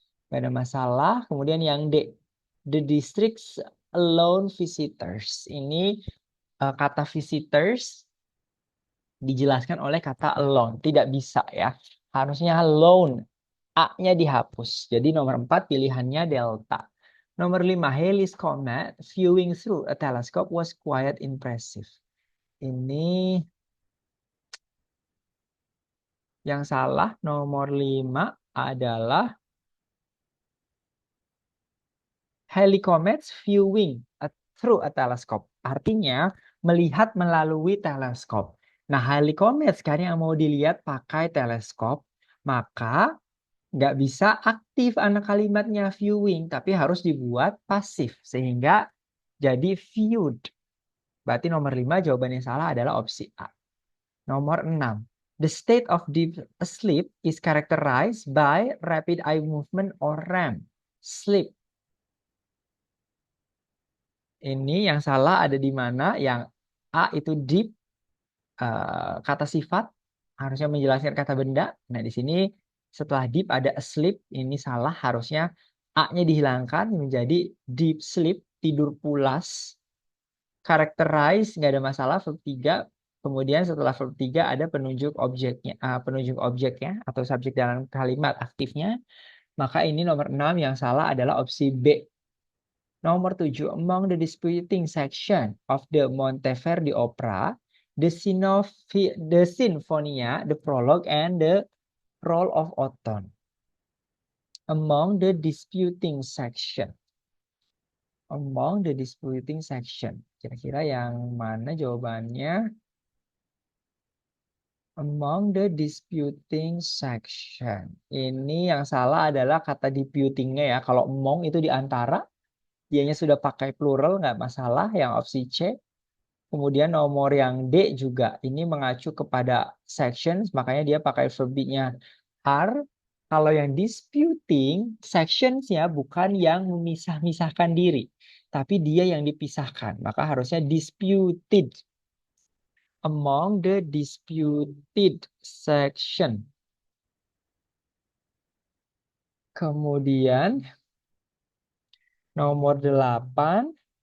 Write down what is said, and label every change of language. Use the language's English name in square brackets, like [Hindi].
[Indonesian] Gak ada masalah. Kemudian yang D, [English] the district's alone visitors. [Indonesian] Ini kata visitors dijelaskan oleh kata alone. Tidak bisa ya. Harusnya alone. A-nya dihapus. Jadi nomor 4 pilihannya delta. Nomor 5, [English] Halley's Comet viewing through a telescope was quite impressive. [Indonesian] Ini yang salah. Nomor 5 adalah [English] Halley Comets viewing through a telescope. [Indonesian] Artinya melihat melalui teleskop. Nah, Halley Comets kan yang mau dilihat pakai teleskop. Maka nggak bisa aktif anak kalimatnya viewing, tapi harus dibuat pasif. Sehingga jadi viewed. Berarti nomor 5 jawabannya salah adalah opsi A. Nomor 6. [English] The state of deep sleep is characterized by rapid eye movement or REM. Sleep. [Indonesian] Ini yang salah ada di mana? Yang A itu deep, kata sifat. Harusnya menjelaskan kata benda. Nah, di sini setelah deep ada asleep. Ini salah. Harusnya A-nya dihilangkan menjadi deep sleep, tidur pulas. Characterize, nggak ada masalah, verb 3. Kemudian setelah verb 3 ada penunjuk objeknya atau subjek dalam kalimat aktifnya. Maka ini nomor 6 yang salah adalah opsi B. Nomor 7, [English] among the disputing section of the Monteverdi opera, the Sinfonia, the prologue, and the Roll of Autumn. Among the disputing section. Among the disputing section. [Indonesian] Kira-kira yang mana jawabannya? [English] Among the disputing section. [Indonesian] Ini yang salah adalah kata disputingnya ya. Kalau among itu di antara, dianya sudah pakai plural, nggak masalah. Yang opsi C. Kemudian nomor yang D juga. Ini mengacu kepada sections, makanya dia pakai verb-nya are. Kalau yang disputing, sections-nya bukan yang memisah-misahkan diri. Tapi dia yang dipisahkan. Maka harusnya [English] disputed. Among the disputed section. [Indonesian] Kemudian nomor 8.